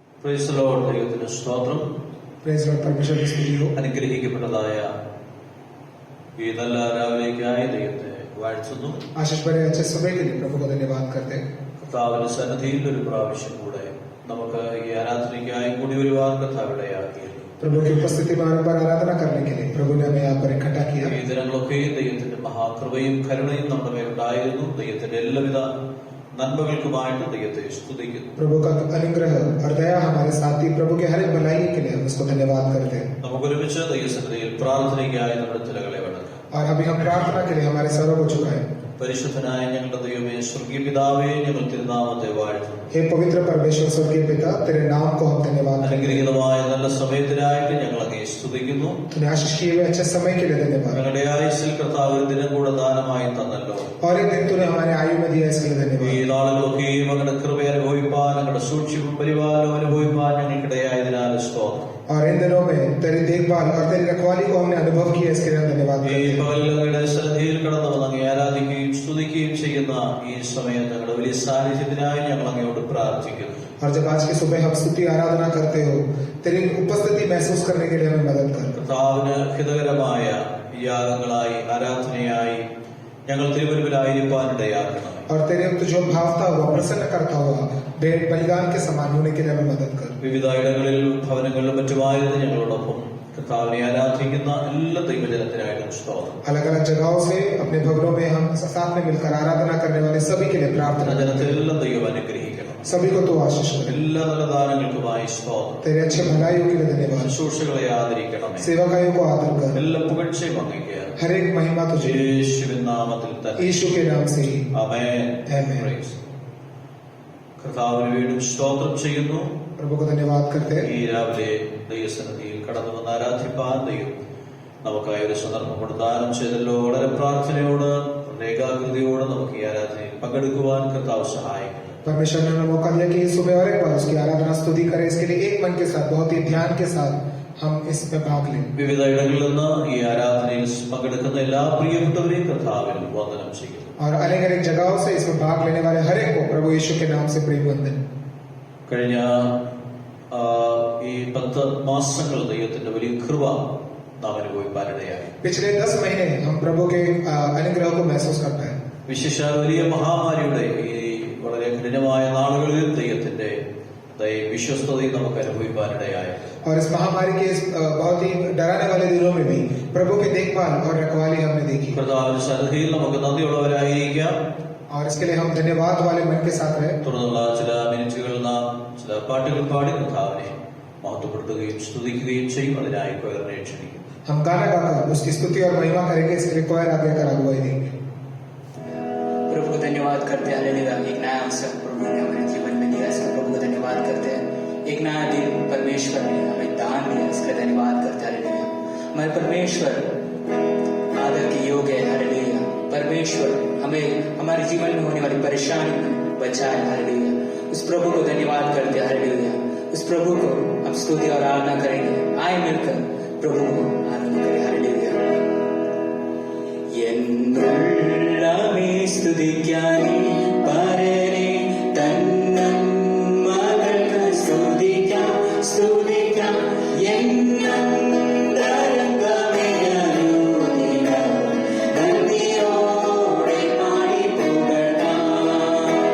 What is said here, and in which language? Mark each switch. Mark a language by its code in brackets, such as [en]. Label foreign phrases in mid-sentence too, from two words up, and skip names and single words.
[en] Praise the Lord. [ml] ദൈവത്തിന് സ്തോത്രം. [en] Praise Lord. [ml] പെർമിഷൻ സ്തുതിയോ. അനുഗ്രഹിക്കപ്പെട്ടതായ ഈ നല്ല രാവിലേക്കായി ദൈവത്തെ വാഴ്ത്തുന്നു. [hi] आशीष भरे अच्छे सुबह के लिए प्रभु को धन्यवाद करते हैं. [ml] കർത്താവിന്റെ സന്നിധിയിൽ ഒരു പ്രാവശ്യം കൂടെ നമുക്ക് ഈ ആരാധനയ്ക്കായി കൂടി വരുവാൻ കർത്താവ് ഇടയാക്കിയത്. [hi] प्रभु की उपस्थिति में बार बार आराधना करने के लिए प्रभु ने हमें यहाँ पर इकट्ठा किया. [ml] ഈ ദിനങ്ങളൊക്കെ ദൈവത്തിന്റെ മഹാകൃപയും കരുണയും നമ്മുടെ മേലുണ്ടായിരുന്നു. ദൈവത്തിന്റെ എല്ലാവിധ നന്മകൾക്കുമായിട്ട് ദൈവത്തെ സ്തുതിക്കുന്നു. [hi] प्रभु का अनुग्रह और दया हमारे साथ ही प्रभु के हर एक भलाई के लिए हम उसको धन्यवाद करते हैं. [ml] നമുക്ക് ഒരുമിച്ച് ദൈവസന്നിധിയിൽ പ്രാർത്ഥനയ്ക്കായി നമ്മുടെ തലകളെ വണങ്ങാം. [hi] और अभी हम प्रार्थना के लिए हमारे सरों को झुकाएं. [ml] പരിശുദ്ധനായ ഞങ്ങളുടെ ദൈവമേ, സ്വർഗീയ പിതാവേ, ഞങ്ങൾ തിരുനാമത്തെ വാഴ്ത്തുന്നു. [hi] हे पवित्र परमेश्वर स्वर्गीय पिता, तेरे नाम को हम धन्यवाद करते हैं. [ml] അനുഗ്രഹീതമായ നല്ല സമയത്തിനായിട്ട് ഞങ്ങൾ അങ്ങേ സ്തുതിക്കുന്നു. [hi] तूने आशीष किए हुए अच्छे समय के लिए धन्यवाद. [ml] ഞങ്ങളുടെ ആയുസ്സിൽ കർത്താവ് ഒരു ദിനം കൂടെ ദാനമായി തന്നല്ലോ. [hi] और एक दिन तूने हमारे आयु में दिया, इसके लिए धन्यवाद. [ml] ഈ നാളുകളൊക്കെയും അങ്ങയുടെ കൃപ അനുഭവിപ്പാൻ, അങ്ങയുടെ സൂക്ഷിപ്പും പരിപാലനവും അനുഭവിപ്പാൻ ഞങ്ങൾക്കിടയായതിനാൽ സ്തോത്രം. [hi] और इन दिनों में तेरी देखभाल और तेरी रखवाली को हमने अनुभव किया, इसके लिए धन्यवाद. [ml] ഈ പകലങ്ങളുടെ സന്നിധിയിൽ കടന്നു വന്ന് അങ്ങേ ആരാധിക്കുകയും സ്തുതിക്കുകയും ചെയ്യുന്ന ഈ സമയം ഞങ്ങളുടെ വലിയ സാന്നിധ്യത്തിനായി ഞങ്ങൾ അങ്ങയോട് പ്രാർത്ഥിക്കുന്നു. [hi] और जब आज की सुबह हम स्तुति आराधना करते हो, तेरी उपस्थिति महसूस करने के लिए हमें मदद कर. [ml] കർത്താവിന് ഹിതകരമായ യാഗങ്ങളായി ആരാധനയായി ഞങ്ങൾ തിരുവരുവിലായിരിക്കാനിടയാക്കണം. [hi] और तेरे जो भावता हुआ प्रसन्न करता हुआ भेंट बलिदान के समान होने के लिए हमें मदद कर. [ml] വിവിധ ഇടങ്ങളിൽ ഭവനങ്ങളിലും മറ്റുമായിരുന്നു ഞങ്ങളോടൊപ്പം കർത്താവിനെ ആരാധിക്കുന്ന എല്ലാ ദൈവജനത്തിനായിട്ടും സ്തോത്രം. [hi] अलग अलग जगहों से अपने भवनों में हम साथ में मिलकर आराधना करने वाले सभी के लिए प्रार्थना. [ml] ജനത്തിലെല്ലാം ദൈവം അനുഗ്രഹിക്കണം. [hi] सभी को तो आशीष कर. [ml] എല്ലാ നല്ല ദാനങ്ങൾക്കുമായി സ്തോത്രം. [hi] तेरे अच्छे भलाइयों के लिए धन्यवाद. [ml] ശുശ്രൂഷകളെ ആദരിക്കണമേ. [hi] सेवकायों को आदर कर. [ml] എല്ലാ പുകഴ്ചയും അങ്ങേക്ക്. [hi] हर एक महिमा तुझे [ml] യേശുവിൻ നാമത്തിൽ തന്നെ. [hi] यीशु के नाम से ही. [ml] ആമേൻ. [hi] आमीन. [ml] കർത്താവിന് വീണ്ടും സ്തോത്രം ചെയ്യുന്നു. [hi] प्रभु को धन्यवाद करते हैं. [ml] ഈ രാവിലെ ദൈവസന്നിധിയിൽ കടന്നു വന്ന് ആരാധിപ്പാൻ ദൈവം നമുക്കായി ഒരു സന്ദർഭം പ്രദാനം ചെയ്തല്ലോ. വളരെ പ്രാർത്ഥനയോട് ഏകാഗ്രതയോട് നമുക്ക് ഈ ആരാധനയിൽ പങ്കെടുക്കുവാൻ കർത്താവ് സഹായിക്കുന്നു. [hi] परमेश्वर ने हमें मौका दिया कि इस सुबह और एक बार उसकी आराधना स्तुति करें. इसके लिए एक मन के साथ, बहुत ही ध्यान के साथ हम इसमें भाग लें. [ml] വിവിധ ഇടങ്ങളിൽ നിന്ന് ഈ ആരാധനയിൽ പങ്കെടുക്കുന്ന എല്ലാ പ്രിയപ്പെട്ടവരെയും കർത്താവിൽ വന്ദനം ചെയ്യുന്നു. [hi] और अलग अलग जगहों से इसमें भाग लेने वाले हर एक को प्रभु यीशु के नाम से प्रेम वंदन. [ml] കഴിഞ്ഞ ഈ 10 മാസങ്ങൾ ദൈവത്തിന്റെ വലിയ കൃപ നാം അനുഭവിപ്പാനിടയായി. [hi] पिछले 10 महीने हम प्रभु के अनुग्रह को महसूस करते हैं. [ml] വിശേഷാൽ വലിയ മഹാമാരിയുടെ ഈ വളരെ കഠിനമായ നാളുകളിൽ ദൈവത്തിന്റെ വിശ്വസ്തതയും നമുക്ക് അനുഭവിപ്പാനിടയായി. [hi] और इस महामारी के इस बहुत ही डराने वाले दिनों में भी प्रभु की देखभाल और रखवाली हमने देखी. [ml] കർത്താവിന്റെ സന്നിധിയിൽ നമുക്ക് നന്ദിയുള്ളവരായിരിക്കാം. [hi] और इसके लिए हम धन्यवाद वाले मन के साथ रहे. [ml] തുടർന്നുള്ള ചില മിനിറ്റുകൾ നാം ചില പാട്ടുകൾ പാടി കർത്താവിനെ മഹത്വപ്പെടുത്തുകയും സ്തുതിക്കുകയും ചെയ്യും. അതിനായി കൊയറിനെ ക്ഷണിക്കും. [hi] हम गाना गाकर उसकी स्तुति और महिमा करेंगे. इसके लिए कोयर आगे कर अगुवाई देंगे. प्रभु को धन्यवाद करते हैं. हालेलुया. एक नया अवसर प्रभु ने हमारे जीवन में दिया, इसलिए प्रभु को धन्यवाद करते हैं. एक नया दिन परमेश्वर ने हमें दान दिया, इसके लिए धन्यवाद करते हैं. हालेलुया. हमारे परमेश्वर आदर के योग्य है. हालेलुया. परमेश्वर हमें हमारे जीवन में होने वाली परेशानी में बचाए. हालेलुया. उस प्रभु को धन्यवाद करते हैं. हालेलुया. उस प्रभु को हम स्तुति और आराधना करेंगे. आए मिलकर प्रभु को आराधना करें. हालेलुया. [ml] എന്നുള്ളമേ സ്തുതിക്കാനേ പരനേ തന്നന്മകൾക്ക് സ്തുതിക്കാം സ്തുതിക്കാം എന്നന്തരംഗമേ അനുദിനം നന്ദിയോടെ പാടി പുകഴാം.